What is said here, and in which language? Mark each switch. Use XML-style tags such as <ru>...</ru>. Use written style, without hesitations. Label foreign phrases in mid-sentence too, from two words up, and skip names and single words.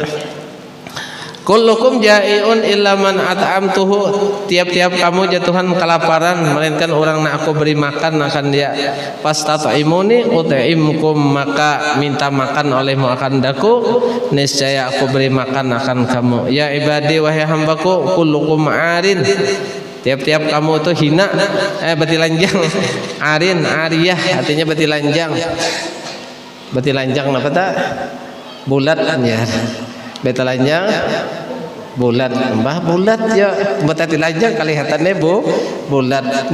<ar>كلكم جائع إلا من أطعمته.</ar> <ms>Tiap-tiap kamu jatuhan kelaparan melainkan orang nak aku beri makan akan dia.</ms> <ar>فاستطعموني أطعمكم</ar> <ms>maka minta makan olehmu akan daku niscaya aku beri makan akan kamu.</ms> <ar>يا عبادي</ar> <ms>wahai hambaku</ms> <ar>كلكم عار.</ar> <ms>Tiap-tiap kamu itu hina betilanjang.</ms> <ar>عار عارية</ar> <ms>artinya betilanjang. Betilanjang apa tak? Bulat ya. Betilanjang bulat mbah bulat ya betilanjang kelihatannya bulat.</ms>